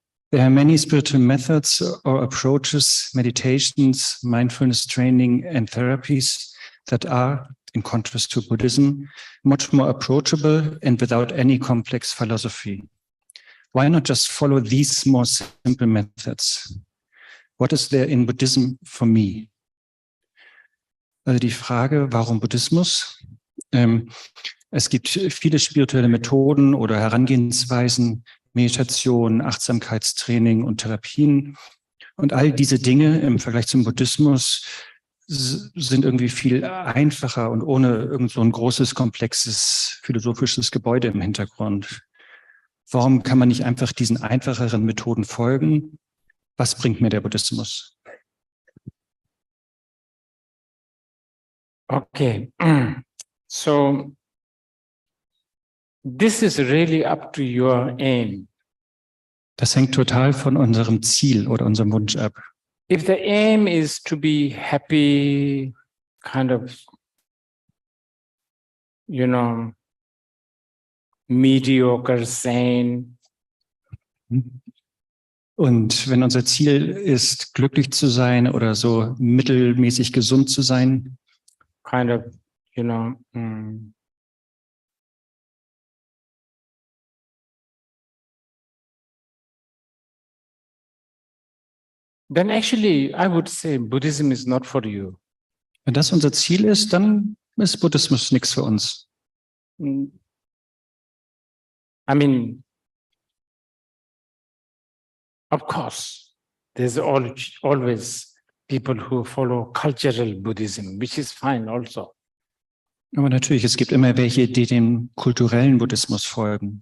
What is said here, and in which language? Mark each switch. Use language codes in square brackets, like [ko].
[en] There are many spiritual methods or approaches, meditations, mindfulness training, and therapies that are, in contrast to Buddhism, much more approachable and without any complex philosophy. Why not just follow these more simple methods? What is there in Buddhism for me? [de] Also die Frage, warum Buddhismus? Es gibt viele spirituelle Methoden oder Herangehensweisen, Meditation, Achtsamkeitstraining und Therapien. Und all diese Dinge im Vergleich zum Buddhismus sind irgendwie viel einfacher und ohne irgend so ein großes, komplexes, philosophisches Gebäude im Hintergrund. Warum kann man nicht einfach diesen einfacheren Methoden folgen? Was bringt mir der Buddhismus? Okay. [en] So this is really up to your aim. [de] Das hängt total von unserem Ziel oder unserem Wunsch ab. [en] If the aim is to be happy, kind of, mediocre, sane. [de] Und wenn unser Ziel ist, glücklich zu sein oder so mittelmäßig gesund zu sein, [en] kind of, then actually I would say Buddhism is not for you. [de] wenn das unser Ziel ist, dann ist Buddhismus nichts für uns. [en] I mean, of course, there's always people who follow cultural Buddhism, which is fine also. [de] Aber natürlich, es gibt immer welche, die dem kulturellen Buddhismus folgen.